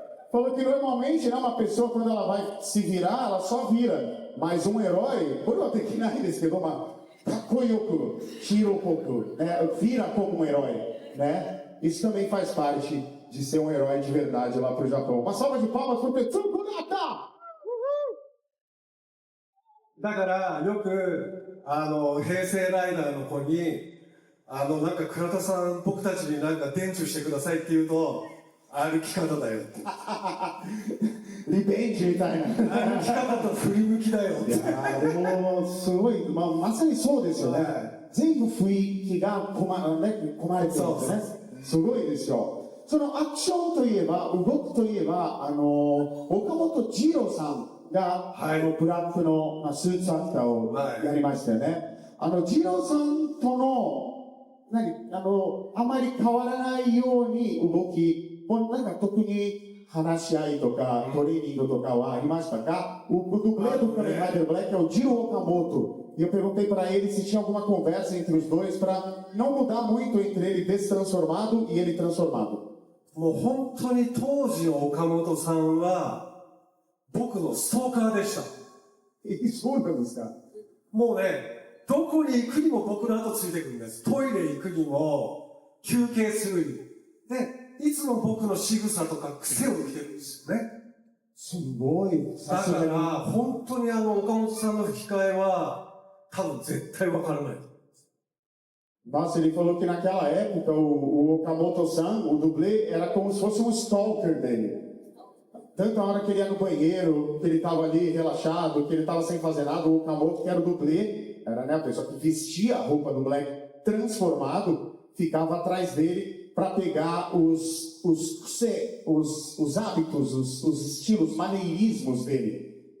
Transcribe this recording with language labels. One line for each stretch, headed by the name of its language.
Portuguese: Falou que normalmente, né, uma pessoa quando ela vai se virar, ela só vira. Mas um herói, por eu ter que não desse que Takoyoku, Shirokoku, né, vira como um herói, né? Isso também faz parte de ser um herói de verdade lá pro Japão. Uma salva de palmas pro Tetsuya Kurata!
Japanese: だからよく平成ライダーの子になんか倉田さん僕たちになんか伝授してくださいって言うと歩き方だよって。リベンジみたいな。歩き方と振り向きだよって。いやでもすごい、まさにそうですよね。全部雰囲気が込まれてるんですね。すごいですよ。そのアクションといえば、動くといえば、岡本二郎さんが、ブラックのスーツアクターをやりましたよね。二郎さんとの、あまり変わらないように動き、なんか特に話し合いとかトレーニングとかはありましたか?
Portuguese: O dublê do Kamen Rider Black é o Jiro Okamoto. E eu perguntei para ele se tinha alguma conversa entre os dois para não mudar muito entre ele destransformado e ele transformado.
Japanese: もう本当に当時の岡本さんは僕のストーカーでした。そうなんですか? もうね、どこに行くにも僕の後ついてくるんです。トイレ行くにも休憩するにで。いつも僕の仕草とか癖を見てるんですよね。すごい。だから、本当に岡本さんの吹き替えは、多分絶対わからない。
Portuguese: Nossa, ele falou que naquela época o Okamoto-san, o dublê, era como se fosse um stalker dele. Tanto a hora que ele ia no banheiro, que ele estava ali relaxado, que ele estava sem fazer nada, o Okamoto, que era o dublê, era, né, a pessoa que vestia a roupa do Black transformado, ficava atrás dele para pegar os hábitos, os estilos, maneirismos dele.